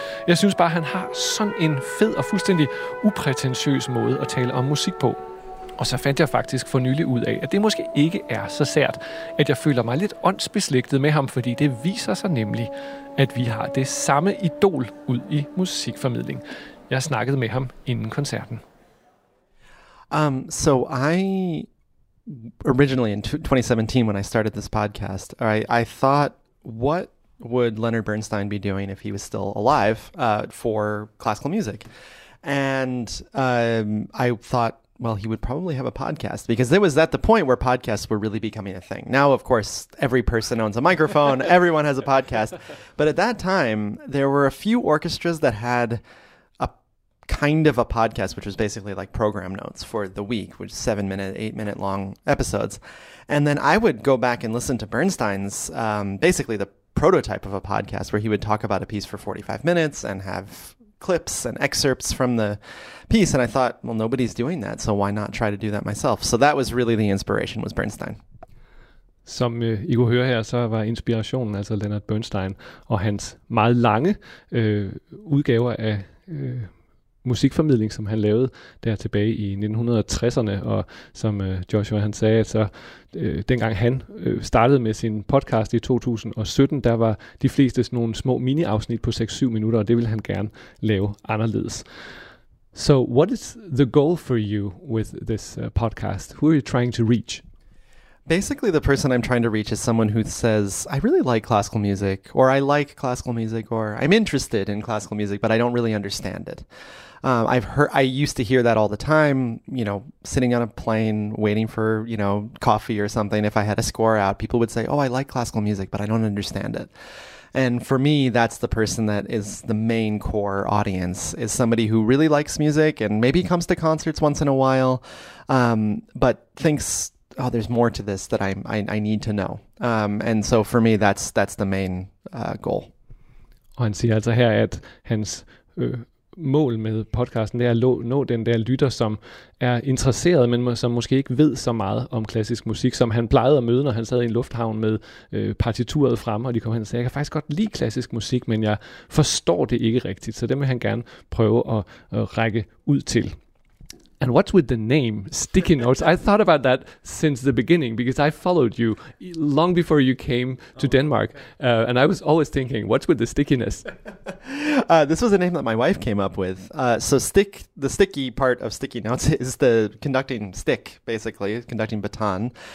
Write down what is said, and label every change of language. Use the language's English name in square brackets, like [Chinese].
[Danish] Jeg synes bare, han har sådan en fed og fuldstændig upretentiøs måde at tale om musik på. Og så fandt jeg faktisk for nylig ud af, at det måske ikke er så sært, at jeg føler mig lidt åndsbeslægtet med ham, fordi det viser sig nemlig, at vi har det samme idol ud i musikformidling. Jeg snakkede med ham inden koncerten. [English] So I originally in 2017 when I started this podcast, I thought what would Leonard Bernstein be doing if he was still alive for classical music? And I thought, well, he would probably have a podcast because it was at the point where podcasts were really becoming a thing. Now, of course, every person owns a microphone. Everyone has a podcast. But at that time, there were a few orchestras that had a kind of a podcast, which was basically like program notes for the week, which is 7-minute, 8-minute long episodes. And then I would go back and listen to Bernstein's, basically the prototype of a podcast, where he would talk about a piece for 45 minutes and have clips and excerpts from the piece. And I thought, well, nobody's doing that, so why not try to do that myself? So that was really the inspiration, was Bernstein. [Danish] Som I kunne høre her, så var inspirationen altså Leonard Bernstein og hans meget lange udgaver af musikformidling, som han lavede der tilbage i 1960'erne, og som Joshua han sagde, så dengang han startede med sin podcast i 2017, der var de fleste sådan nogle små mini-afsnit på 6-7 minutter, og det ville han gerne lave anderledes. [English] So what is the goal for you with this podcast? Who are you trying to reach? Basically, the person I'm trying to reach is someone who says, I really like classical music, or I like classical music, or I'm interested in classical music, but I don't really understand it. I used to hear that all the time, you know, sitting on a plane waiting for, you know, coffee or something. If I had a score out, people would say, oh, I like classical music, but I don't understand it. And for me, that's the person that is the main core audience, is somebody who really likes music and maybe comes to concerts once in a while, but thinks, oh, there's more to this that I need to know. And so for me, that's the main goal. [Danish] Og han siger altså her, at hans mål med podcasten, det er at nå den der lytter, som er interesseret, men som måske ikke ved så meget om klassisk musik, som han plejede at møde, når han sad i en lufthavn med partituret frem, og de kom hen og sagde, jeg kan faktisk godt lide klassisk musik, men jeg forstår det ikke rigtigt, så det vil han gerne prøve at række ud til. [English] And what's with the name, Sticky Notes? I thought about that since the beginning, because I followed you long before you came to Denmark. Okay. And I was always thinking, what's with the stickiness? This was a name that my wife came up with. The sticky part of Sticky Notes is the conducting stick, basically, conducting baton.